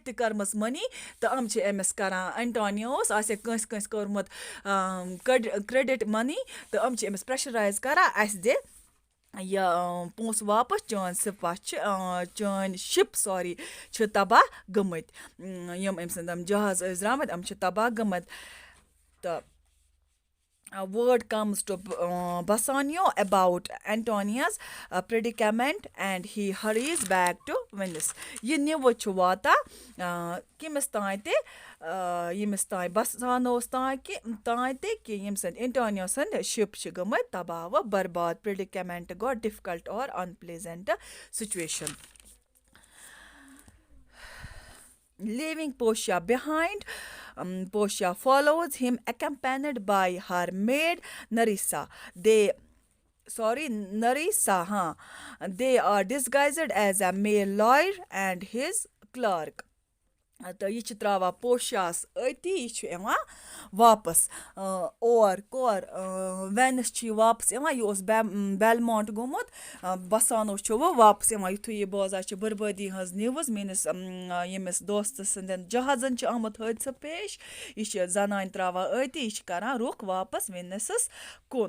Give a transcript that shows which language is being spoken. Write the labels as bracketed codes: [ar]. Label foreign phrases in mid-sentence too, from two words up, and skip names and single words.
[ks] تہِ کٔرمٕژ مٔنی تہٕ یِم چھِ أمِس کَران اینٹونیوس آسٮ۪کھ کٲنٛسہِ کٲنٛسہِ کوٚرمُت [en] credit money [ks] تہٕ یِم چھِ أمِس پرٛٮ۪شرایز کَران اَسہِ دِ یہِ پونٛسہٕ واپَس چٲنۍ سِپاہ چھِ چٲنۍ شِپ چھِ تباہ گٔمٕتۍ یِم أمۍ سٕنٛدۍ یِم جہاز ٲسۍ درٛامٕتۍ یِم چھِ تباہ گٔمٕتۍ تہٕ [en] word comes to Bassanio about Antonia's predicament and he hurries back to Venice. [ks] یہِ نِوٕز چھُ واتان کٔمِس تانۍ تہِ ییٚمِس تانۍ بسانوس تانۍ تہِ کہِ ییٚمہِ سۭتۍ اینٹونیو سٕنٛدۍ شِپ چھِ گٔمٕتۍ تباہ و برباد. [en] predicament گوٚو difficult and unpleasant situation. Leaving Portia behind, Portia follows him accompanied by her maid Nerissa. They are disguised as a male lawyer and his clerk. [ks] تہٕ یہِ چھِ ترٛاوان پوشیاہَس أتی یہِ چھُ یِوان واپَس وینِس چھِ یہِ واپَس یِوان یہِ اوس بیلمونٹ گوٚمُت بسانو چھُ وۄنۍ واپَس یِوان یُتھُے یہِ بوزان چھِ بُربٲدی ہٕنٛز نِوٕز میٛٲنِس ییٚمِس دوستہٕ سٕنٛدٮ۪ن جہازَن چھِ آمُت حٲدثہٕ پیش یہِ چھِ زنانہِ ترٛاوان أتی یہِ چھِ کَران رُخ واپَس وینِسَس کُن.